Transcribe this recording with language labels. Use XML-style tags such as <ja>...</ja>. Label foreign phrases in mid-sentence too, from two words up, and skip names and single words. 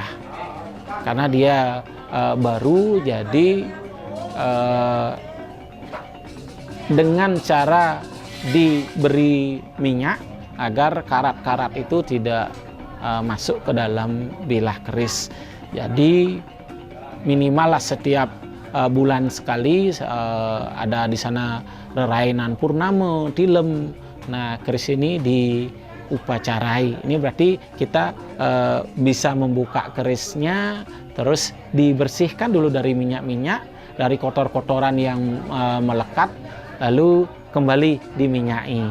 <id>Karena dia baru, jadi dengan cara diberi minyak agar karat-karat itu tidak masuk ke dalam bilah keris. Jadi minimal lah setiap bulan sekali ada di sana rerainan purnama, tilem. Nah, keris ini diupacarai. Ini berarti kita bisa membuka kerisnya, terus dibersihkan dulu dari minyak-minyak, dari kotor-kotoran yang melekat, lalu kembali diminyaki.</id>